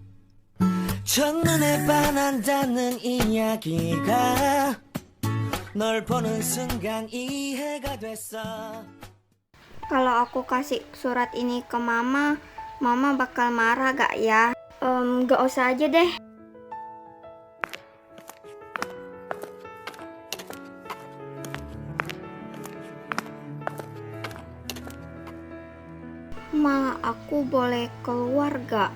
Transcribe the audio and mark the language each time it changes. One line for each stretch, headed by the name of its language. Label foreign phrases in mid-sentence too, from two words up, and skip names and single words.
Korean: 첫눈에 반한다는 이야기가 널 보는 순간 이해가 됐어.
Indonesian: Kalau aku kasih surat ini ke mama, mama bakal marah gak ya? Gak usah aja deh. Ma, aku boleh keluar gak?